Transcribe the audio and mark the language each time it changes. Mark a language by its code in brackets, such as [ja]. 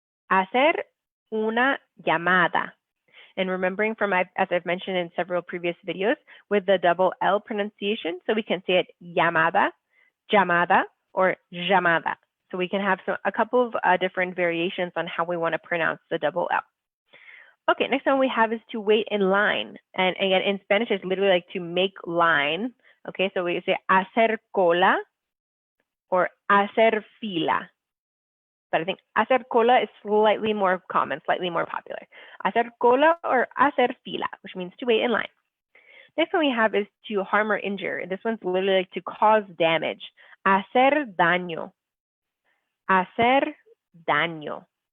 [en] Hacer una llamada. And remembering from, as I've mentioned in several previous videos, with the double L pronunciation, so we can say it llamada, llamada, or llamada. So we can have a couple of different variations on how we want to pronounce the double L. Okay, next one we have is to wait in line. And again, in Spanish, it's literally like to make line. Okay, so we say hacer cola or hacer fila. But I think hacer cola is slightly more common, slightly more popular. Hacer cola or hacer fila, which means to wait in line. Next one we have is to harm or injure. This one's literally like to cause damage. [es] Hacer daño. Hacer daño.